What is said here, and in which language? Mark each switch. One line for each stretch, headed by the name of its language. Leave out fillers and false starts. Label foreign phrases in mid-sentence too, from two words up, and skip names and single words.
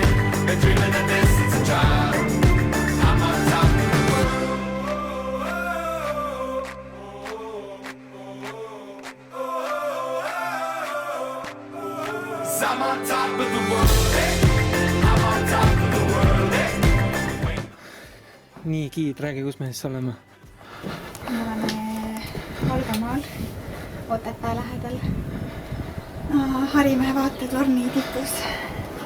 English: Been dreaming of this since a child. I'm on top of the world. 'Cause I'm on top of the world, eh? I'm on top of the world, eh?
Estonian: nii, Giid, räägi, kus me siis oleme? me oleme Valgamaal, Otepää lähedal, Harimäe vaatetorni tipus.